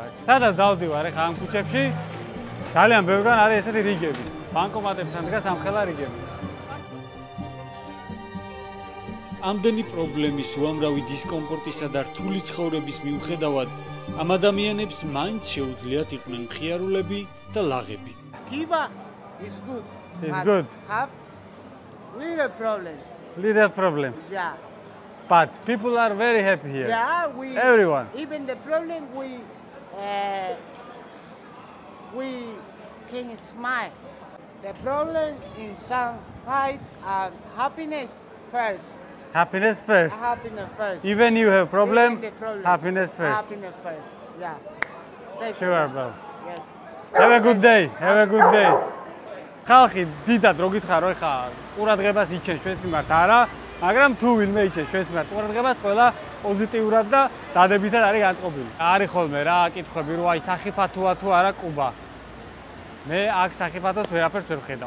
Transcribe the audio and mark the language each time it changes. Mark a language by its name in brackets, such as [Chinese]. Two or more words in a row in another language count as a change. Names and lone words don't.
[Georgian] სადაც დავდივარ ეხა ამ ქუჩებში, ძალიან ბევრგან არის ესეთი რიგები. ბანკომატებთან დგას ამხელა რიგები. ამდენი პრობლემის, უამრავი დისკომფორტისა და რთული ცხოვრების მიუხედავად, ამ ადამიანებს მაინც შეუძლიათ იყვნენ მხიარულები და ლაღები. [English] Kiva is good. It's but good. Have little problems. Little problems. Yeah. But people are very happy here. Yeah, Everyone. Even the problem we can smile. The problem in some fight and happiness first. Happiness first. Happiness first. Even you have problem, Even the problem. happiness first. Happiness first. Yeah. Thank Sure, you. bro. Yeah. Have a good day. Have a good day. [Georgian] ხალხი დიდად რო გითხარო ხა ყურადღებას იჩენს ჩვენს მიმართ არა, მაგრამ თუ ვინმე იჩენს ჩვენს მიმართ ყურადღებას, ყველა პოზიტიურად და დადებითად არის განწყობილი. არის ხოლმე რა კითხვები, რომ აი სახიფათოა თუ არა კუბა. მე აქ სახიფათოს ვერაფერს ვერ ვხედავ.